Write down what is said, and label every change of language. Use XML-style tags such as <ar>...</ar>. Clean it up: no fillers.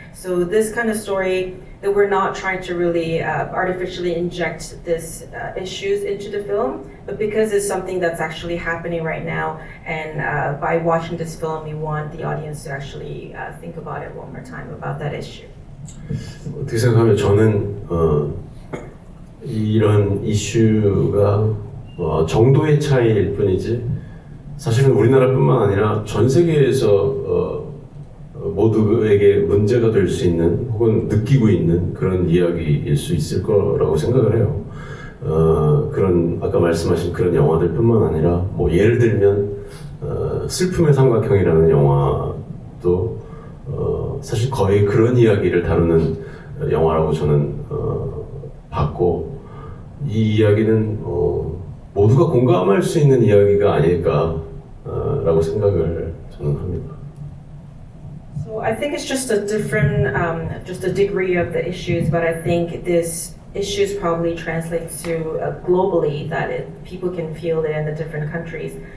<en>So this kind of story that we're not trying to really artificially inject this issues into the film, but because it's something that's actually happening right now, and by watching this film, we want the audience to actually think about it one more time about that issue.</en> <ko>어떻게 생각하면 저는 이런 이슈가 정도의 차이일 뿐이지 사실은 우리나라뿐만 아니라 전 세계에서 모두에게 문제가 될 수 있는 혹은 느끼고 있는 그런 이야기일 수 있을 거라고 생각을 해요. 그런 아까 말씀하신 그런 영화들뿐만 아니라 뭐 예를 들면 슬픔의 삼각형이라는 영화도 사실 거의 그런 이야기를 다루는 영화라고 저는 봤고 이 이야기는 모두가 공감할 수 있는 이야기가 아닐까라고 생각을 저는 합니다.</ko> <en>So I think it's just a different, just a degree of the issues, but I think this issues probably translates to globally that people can feel it in the different countries.</en>